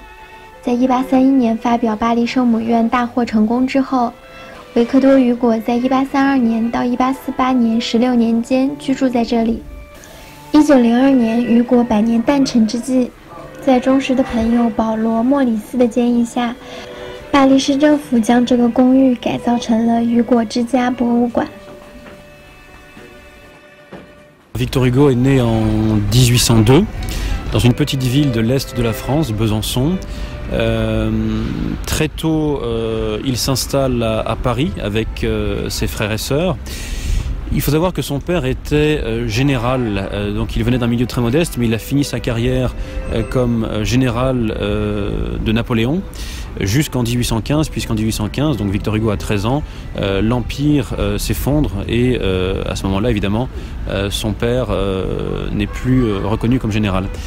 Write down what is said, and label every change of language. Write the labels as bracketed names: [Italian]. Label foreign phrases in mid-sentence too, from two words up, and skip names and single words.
[Chinese] 在1831年发表《巴黎圣母院》大获成功之后，维克多·雨果在1832年到1848年16年间居住在这里。1902年，雨果100年诞辰之际，在忠实的朋友保罗·莫里斯的建议下，巴黎市政府将这个公寓改造成了雨果之家博物馆。 [French] Victor Hugo est né en 1802 dans une petite ville de l'est de la France, Besançon. Très tôt, il s'installe à Paris avec ses frères et sœurs. Il faut savoir que son père était général, donc il venait d'un milieu très modeste, mais il a fini sa carrière comme général de Napoléon jusqu'en 1815, puisqu'en 1815, donc Victor Hugo a 13 ans, l'Empire s'effondre et à ce moment-là, évidemment, son père n'est plus reconnu comme général.